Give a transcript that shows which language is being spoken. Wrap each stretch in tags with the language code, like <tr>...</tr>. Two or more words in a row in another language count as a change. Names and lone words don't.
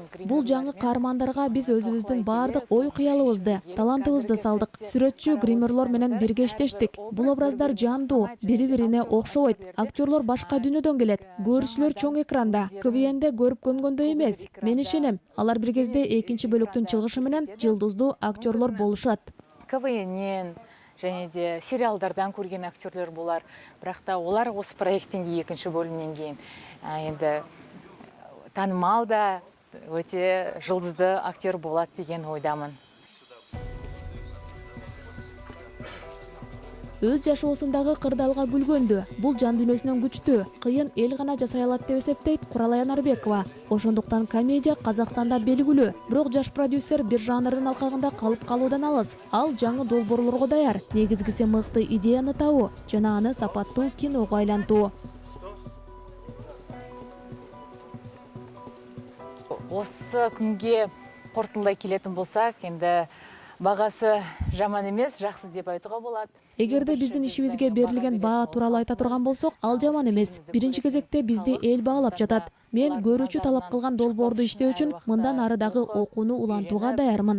<ky>Бул жаңы каармандарга биз өзүбүздүн баардык ой кыялыбызды, талантыбызды салдык. Сүрөтчү, гримерлор менен бирге иштештик. Бул образдар жандуу, бири-бирине окшобойт. Актерлор башка дүйнөдөн келет. Көрүүчүлөр чоң экранда, КВНде көрүп көнгөндөй эмес. Мен ишенем, алар бир кезде экинчи бөлүктүн чыгышы менен жылдыздуу актерлор болушат.</ky> <kk>КВНнен және де сериалдардан көрген актерлер болар. Бірақ та олар осы проекттен кейін екінші бөлімнен кейін енді танымал да өте жұлдызды актер болады деген ойдамын.</kk> <ky>Өз жашоосундагы кырдаалга күлгөндү. Бул жан дүйнөсүнөн күчтүү, кыйын эл гана жасай алат деп эсептейт Куралай Анарбекова. Ошондуктан комедия Казакстанда белгилүү. Бирок жаш продюсер бир жанрдын алкагында калып калуудан алыс. Ал жаңы долбоорлорго даяр. Негизгиси мыкты идеяны табуу жана аны сапаттуу киного айлантуу.</ky> <kk>Осы күнге қорытындылай келетін болсақ, енді бағасы жаман емес, жақсы деп айтуға болады.</kk> <ky>Эгерде биздин ишибизге берилген баа тууралуу айта турган болсок, ал жаман эмес. Биринчи кезекте бизди эл баалап жатат. Мен көрүүчү талап кылган долбоорду иштөө үчүн мындан ары дагы окууну улантууга даярмын.</ky>